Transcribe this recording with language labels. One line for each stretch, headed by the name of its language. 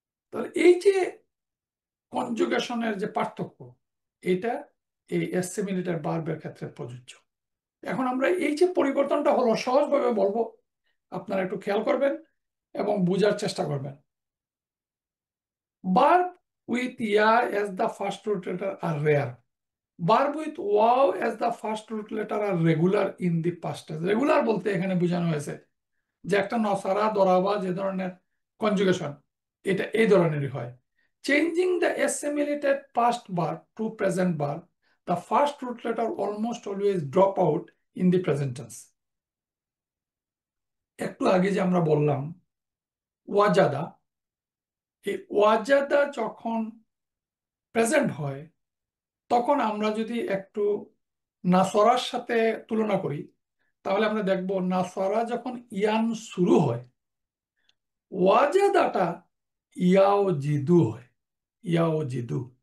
Bangla: তাহলে এই যে কনজুগেশনের যে পার্থক্য, এটা এই অ্যাসিমিলেটেড ভার্বের ক্ষেত্রে প্রযোজ্য। এখন আমরা এই যে পরিবর্তনটা হলো সহজভাবে বলবো, আপনারা একটু খেয়াল করবেন এবং বোঝার চেষ্টা করবেন।
English: Verb with ya as the first root letter are rare. Verb with wow as the first root letter are regular in the past tense.
Bangla: Regular বলতে এখানে বোঝানো হয়েছে যে একটা নসারা দরাবা যে ধরনের কনজুগেশন, এটা এই ধরনেরই হয়।
English: Changing the assimilated past verb to present verb, the first root letter almost always drop out in the present tense.
Bangla: একটু আগে যে আমরা বললাম ওয়াজাদা, এই ওয়াজাদা যখন প্রেজেন্ট হয় তখন আমরা যদি একটু নাসরার সাথে তুলনা করি তাহলে আমরা দেখব নাসরা যখন ইয়ান শুরু হয় ওয়াজাদাটা ইয়াও জিদু হয়, ইয়াও জিদু।